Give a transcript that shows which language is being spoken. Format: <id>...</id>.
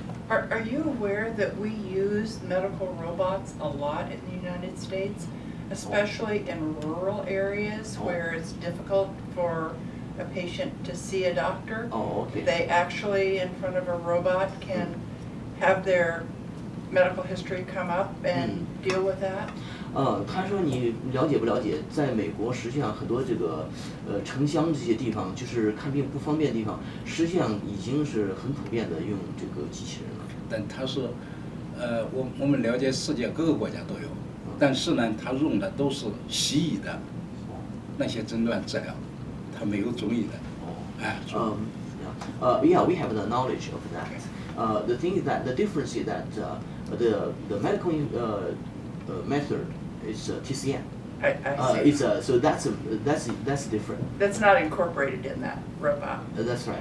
<en>Are you aware that we use medical robots a lot in the United States, especially in rural areas where it's difficult for a patient to see a doctor? Oh, okay. They actually, in front of a robot, can have their medical history come up and deal with that?</en> <zh>他说你了解不了解，在美国实际上很多这个城乡这些地方，就是看病不方便的地方，实际上已经是很普遍的用这个机器人了。但它是，我们了解世界各个国家都有，但是呢，它用的都是西医的那些诊断治疗，它没有中医的。哎。</zh> <en>Yeah, we have the knowledge of that. The thing is that the difference is that the medical method is TCM. I see. So that's different. That's not incorporated in that robot. That's right.</en>